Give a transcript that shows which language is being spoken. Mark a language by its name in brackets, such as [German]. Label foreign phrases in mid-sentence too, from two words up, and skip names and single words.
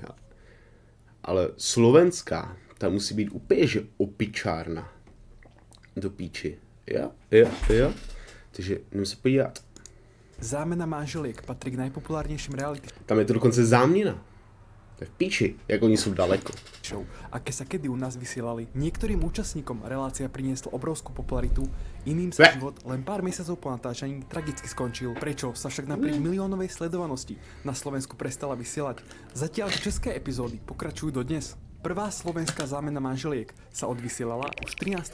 [Czech] Ale slovenská, ta musí být úplně že opičárna. Do píči. Jo. Takže jdem se podívat. [Slovak] Zámena manželiek patrí k najpopulárnejším reality [Czech] Tam je to dokonce záměna. To je v píči, jak oni jsou daleko. [Slovak] show, aké sa kedy u nás vysielali. Niektorým účastníkom relácia priniesla obrovskú popularitu, iným sa život len pár mesiacov po natáčaní tragicky skončil. Prečo sa však napriek miliónovej sledovanosti na Slovensku prestala vysielať? Zatiaľ české epizódy pokračujú dodnes. Prvá slovenská zámena manželiek sa odvysielala už 13.